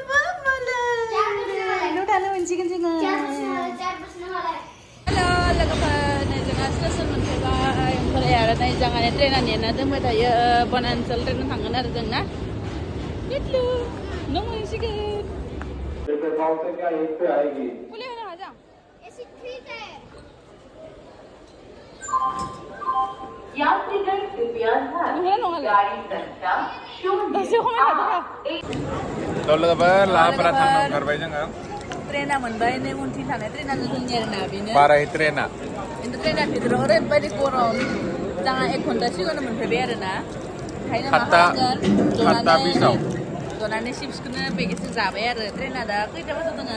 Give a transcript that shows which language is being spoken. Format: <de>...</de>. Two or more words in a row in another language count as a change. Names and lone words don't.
<brx>थांनो मोनसिगोन जोङो हेल' लोगोफोर नै जोंहा स्टेसन मोनफैबाय ओमफ्राय आरो नै जोंहा ट्रेना नेना दोनबाय थायो बनान्सल ट्रेनाव थांगोन आरो जों ना बिटलु न' मोनसिगोन</brx> <hi>यात्रीगण कृपया गाड़ी संख्या 0</hi> <brx>लाफोरा थांनो ओंखारबाय जोङो ट्रेना मोनबाय नै उनथिं थानाय ट्रेनानो जोंनि आरो ना बेनो बाराय ट्रेना खिन्थु ट्रेना भितराव ओरैबायदि गरम जोंहा 1 घन्टा सिगांनो मोनफैबाय आरो ना ओंखायनो मा खालामगोन जनानै जनानै चिप्सखौनो बेगेसो जाबाय आरो ट्रेना दा खैथा बाजायाव दोङो</brx>